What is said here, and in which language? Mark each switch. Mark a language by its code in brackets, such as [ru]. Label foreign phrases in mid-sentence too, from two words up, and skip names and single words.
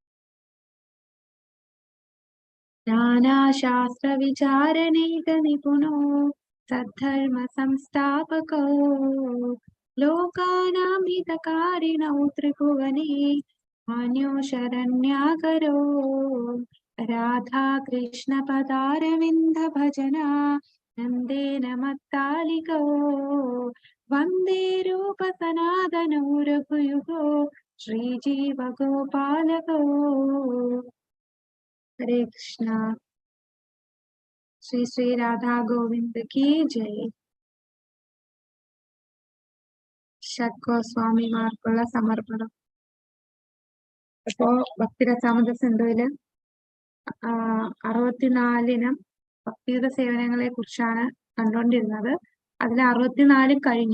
[sa] നാനാശാസ്ത്രവിചാരണൈക നിപുണോ സദ്ധർമ്മ സംസ്ഥാപകോ ലോകാനാം ഹിതകാരിണോ ത്രിഭുവനേ മാന്യോ ശരണ്യാകരോ രാധാകൃഷ്ണ പദാരവിന്ദ ഭജന നന്ദേന മത്താലികോ വന്ദേ രൂപ സനാതനോ രഘുയുഗോ ശ്രീജീവ ഗോപാലകോ. [hi] हरे कृष्णा. श्री श्री राधा गोविंद की जय. [ml] ഷഡ്ഗോസ്വാമിമാർക്കുള്ള സമർപ്പണം. അപ്പോ ഭക്തിരസാമൃത സിന്ധുവില് 64 ഭക്തിയുത സേവനങ്ങളെ കുറിച്ചാണ് കണ്ടുകൊണ്ടിരുന്നത്. അതിൽ 64 കഴിഞ്ഞു.